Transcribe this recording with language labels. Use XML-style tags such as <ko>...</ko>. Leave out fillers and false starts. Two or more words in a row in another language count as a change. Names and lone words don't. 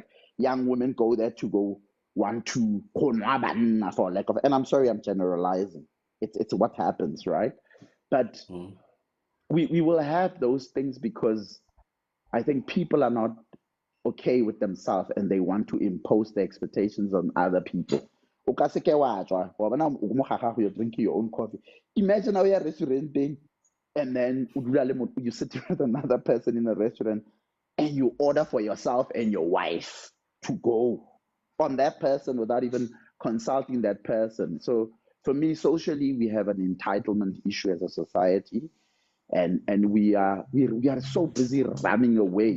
<en>Young women go there to go want to konwa for lack of, and I'm sorry, I'm generalizing. It's what happens, right? But we will have those things because I think people are not okay with themselves and they want to impose their expectations on other people.</en> <tn>O ka se ke wa tswa, wa bona o mo ga gago,</tn> <en>you're drinking your own coffee. Imagine how you're restauranting and then you sit with another person in a restaurant and you order for yourself and your wife to go on that person without even consulting that person. So for me, socially, we have an entitlement issue as a society, and we are so busy running away.</en>